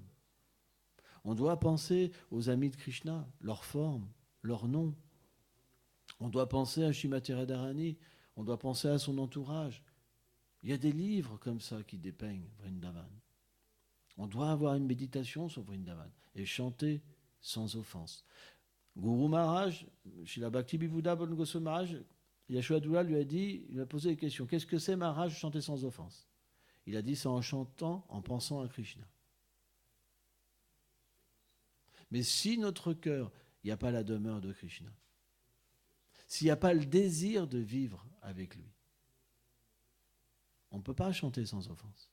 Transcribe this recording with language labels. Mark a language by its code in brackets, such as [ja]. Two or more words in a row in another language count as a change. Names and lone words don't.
[fr] On doit penser aux amis de Krishna, leur forme, leur nom. On doit penser à Srimati Radharani, on doit penser à son entourage. Il y a des livres comme ça qui dépeignent Vrindavan. On doit avoir une méditation sur Vrindavan et chanter sans offense. Guru Maharaj, Srila Bhakti Vibuddha Bon Goswami Maharaj, Yashodhara lui a dit, il a posé des questions. Qu'est-ce que c'est Maharaj chanter sans offense? Il a dit c'est en chantant, en pensant à Krishna. Mais si notre cœur, il n'y a pas la demeure de Krishna, s'il n'y a pas le désir de vivre avec lui, on ne peut pas chanter sans offense.